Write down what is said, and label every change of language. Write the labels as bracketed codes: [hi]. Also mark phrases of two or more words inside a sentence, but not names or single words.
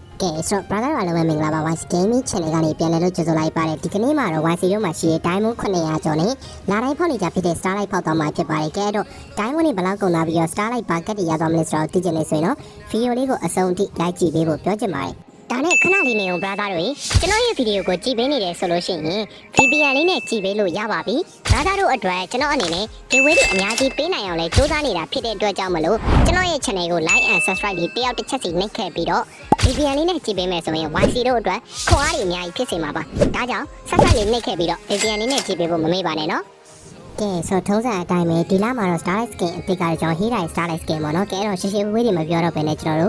[my] ကဲဆိုတော့ brother အားလုံးပဲမင်္ဂလာပါ YC Gaming Channel ကနေပြန်လည်လို့ကြိုဆိုလိုက်ပါတယ်ဒီကနေ့မှာတော့ YC တို့မှာရှိတဲ့ Diamond 900ကျော်နဲ့လာတိုင်းဖောက်နေကြဖြစ်တဲ့ Starlight ဖောက်သွားမှာဖြစ်ပါတယ်ကဲတော့ Diamond တွေဘယ်လောက်ကုန်လာပြီးတော့ Starlight ဘာကတ်တွေရသွားမလဲဆိုတော့သိချင်နေဆိုရင်တော့ video လေးကိုအဆုံးထိ like ကြည့်ပေးဖို့ပြောချင်ပါတယ်ဒါနဲ့ခဏလေးနေအောင် brother တို့ကျွန်တော်ရဲ့ video ကိုကြည့်ပေးနေတယ်ဆိုလို့ရှိရင် VPN လေးနဲ့ကြည့်ပေးလို့ရပါပြီ brother တို့အတွက်ကျွန် တော်အနေနဲ့ giveaway တွေအများကြီးပေးနိုင်အောင်လဲစူးစမ်းနေတာဖြစ်တဲ့အတွက်ကြောင့်မလို့ကျွန်တော်ရဲ့ channel ကို [en] like and subscribe [my] လေးတယောက်တစ်ချက်စီနှိပ်ခဲ့ပြီးတော့ VPN လေးနဲ့ကြည့်ပေးမယ်ဆိုရင် YC တို့အတွက်ခွန်အားတွေအများကြီးဖြစ်စေမှာပါဒါကြောင့်ဆက် ဆက်လေးနှိပ်ခဲ့ပြီးတော့ VPN လေးနဲ့ကြည့်ပေးဖို့မမေ့ပါနဲ့နော်ကဲဆိုထုံးစံအတိုင်းပဲဒီလမှာတော့ Starlight Skin အသစ်ကကျွန်တော် Hira Starlight Skin ပေါ့နော်ကဲတော့ရှင်းရှင်းဝေးတွေမပြောတော့ဘဲနဲ့ကျွန်တော်